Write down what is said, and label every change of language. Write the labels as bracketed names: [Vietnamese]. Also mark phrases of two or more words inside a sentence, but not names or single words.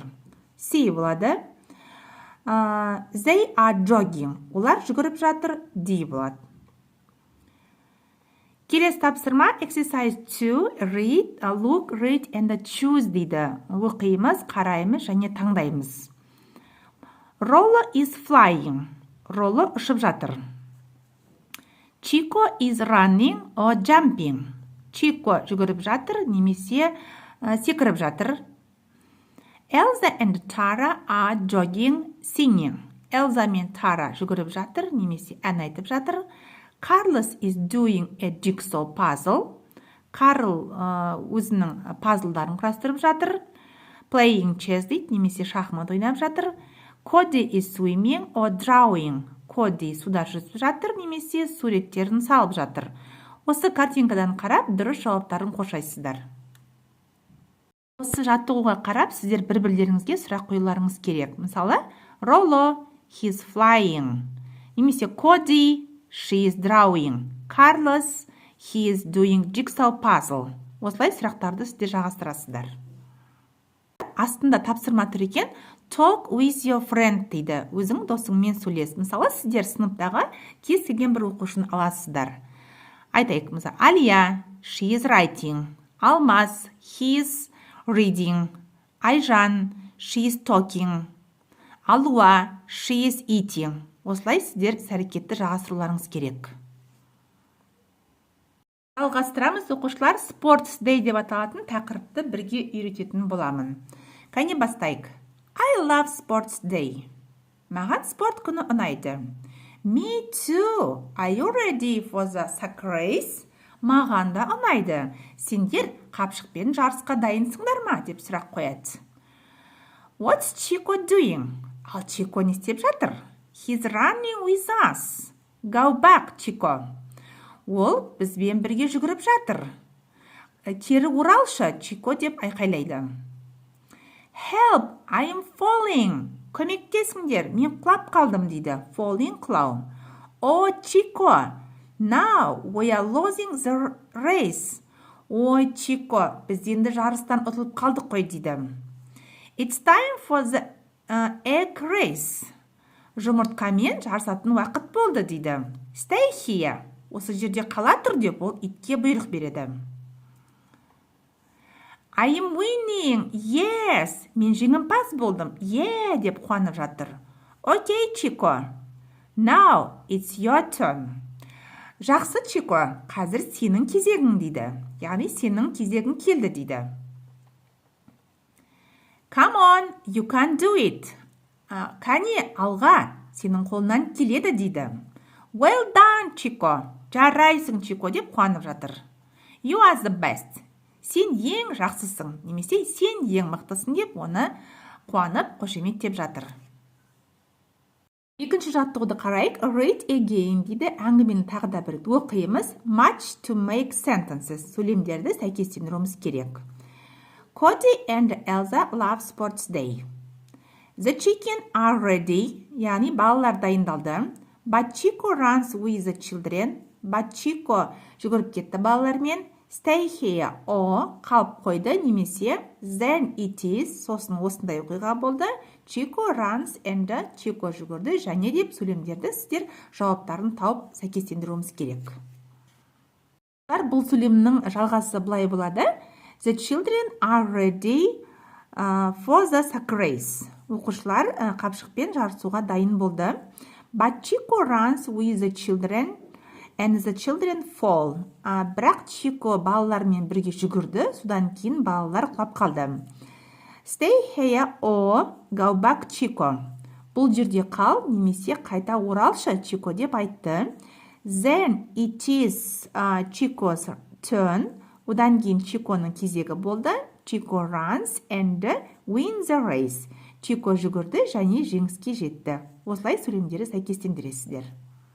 [Kazakh] C болады. [English] They are jogging, [Kazakh] олар жүгіріп жатыр. D болады. Келесі тапсырма, exercise 2, [English] read, look, read and choose дейді. [Kazakh] Оқимыз, қараймыз және таңдаймыз. [English] Rolo is flying. Rolo [Kazakh] ұшып жатыр. [English] Chico is running or jumping. [Kazakh] Chico жүгіріп жатыр, немесе секіріп жатыр. [English] Elsa and Tara are jogging, singing. [Kazakh] Elsa мен Tara жүгіріп жатыр, немесе ән айтып жатыр. [English] Carlos is doing a jigsaw puzzle. [Kazakh] Карл өзінің пазлдарын құрастырып жатыр. [English] Playing chess [Kazakh] дейді, немесе шахмат ойнап жатыр. [English] Cody is swimming or drawing. [Kazakh] Cody суда жүзіп жатыр, немесе суреттерін салып жатыр. Осы картинкадан қарап, дұрыс жауаптарын қошайсыздар. Осы жаттығуға қарап, сіздер бір-бірлеріңізге сұрақ қоюларыңыз керек. Мысалы, [English] Rolo, he is flying. Немесе Cody, she is drawing. Carlos, he is doing jigsaw puzzle. [Kazakh] Осылай сұрақтарды сіздер жалғастырасыздар. Астында тапсырма тұр екен, [English] talk with your friend дейді. [Kazakh] Өзің досыңмен сөйлес. Мысалы, сіздер сыныптағы кез келген бір оқушыны аласыздар. Айтайық, мысалы, Алия, [English] she is writing. Алмаз, he is reading. Айжан, she is talking. Алуа, she is eating. [Kazakh] Осылай сіздер іс-әрекетті жалғастыруларыңыз керек. Жалғастырамыз, оқушылар, Sports Day деп аталатын тақырыпты бірге үйрететін боламын. Кәне бастайық. [English] I love Sports Day. [Kazakh] Маған спорт күні ұнайды. [English] Me too. Are you ready for the soccer race? [Kazakh] Маған да ұнайды. Сендер қапшықпен жарысқа дайынсыңдар ма? Деп сұрақ қояды. [English] What's Chico doing? [Kazakh] Ал Chico не істеп жатыр? [English] He's running with us. Go back, Chico. [Kazakh] Ол бізбен бірге жүгіріп жатыр. Кері оралшы, Chico деп айқайлайды. [English] Help, I am falling. [Kazakh] Көмектесіңдер, мен құлап қалдым дейді. [English] Falling, құлау. Oh, Chico, now we are losing the race. [Kazakh] Ой, Chico, біз енді жарыстан ұтылып қалдық қой дейді. [English] It's time for the egg race. [Kazakh] Жұмыртқамен жарысатын уақыт болды дейді. [English] Stay here. [Kazakh] Осы жерде қала тұр деп ол итке бұйрық береді. [English] I am winning. Yes. [Kazakh] Мен жеңімпаз болдым. Yeah, деп қуанып жатыр. [English] Okay, Chico. Now it's your turn. [Kazakh] Жақсы, Chico. Қазір сенің кезегің дейді. Яғни сенің кезегің келді дейді. [English] Come on, you can do it. [Kazakh] Кәне, алға, сенің қолынан келеді дейді. [English] Well done, Chico. [Kazakh] Жарайсың, Chico, деп қуанып жатыр. [English] You are the best. [Kazakh] Сен ең жақсысың, немесе сен ең мықтысың деп оны қуанып, қошеметтеп жатыр. Екінші жаттығуды қарайық. [English] Read again дейді. [Kazakh] Әңгімені тағы да бір оқимыз. [English] Match to make sentences. [Kazakh] Сөйлемдерді сәйкестендіруіміз керек. [English] Cody and Elsa love sports day. The chicken are ready. [Kazakh] Яғни балалар дайындалды. [English] But Chico runs with the children. [Kazakh] But Chico жүгіріп кетті балалармен. [English] Stay here. [Kazakh] О қалып қойды немесе [English] then it is. [Kazakh] Сосын осындай оқиға болды. [English] Chico runs and [Kazakh] Chico жүгірді және деп сөйлемдерді сіздер жауаптарын тауып сәйкестендіруіміз керек. Бұл сөйлемнің жалғасы былай болады. [English] The children are ready for the sack race. [Kazakh] Оқушылар қапшықпен жарысуға дайын болды. [English] But Chico runs with the children and the children fall. [Kazakh] Бірақ Chico балалармен бірге жүгірді, содан кейін балалар құлап қалды. [English] Stay here or go back Chico. [Kazakh] Бұл жерде қал, немесе қайта оралшы Chico деп айтты. [English] Then it is Chico's turn. [Kazakh] Одан кейін Chicoның кезегі болды. [English] Chico runs and wins the race. [Kazakh] Chico жүгірді және жеңіске жетті. Осылай сөйлемдері сәйкестендіресіздер.